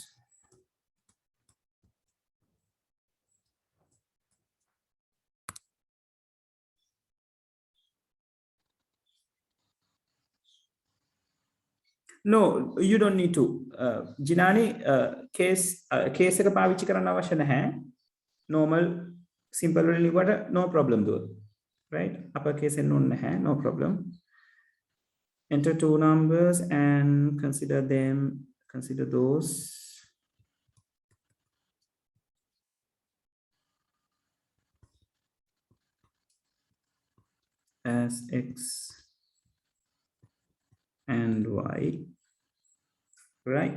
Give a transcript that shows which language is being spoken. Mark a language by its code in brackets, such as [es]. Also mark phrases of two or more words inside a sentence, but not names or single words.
[en] No, you don't need to. [si] Jinani, case එක පාවිච්චි කරන්න අවශ්‍ය නැහැ. [en] Normal, simple [si] වලින් ලිව්වට [en] no problem though. Right? Upper case [si] එකෙන් ඕනේ නැහැ, [en] no problem. Enter two numbers and consider those as x and y, right?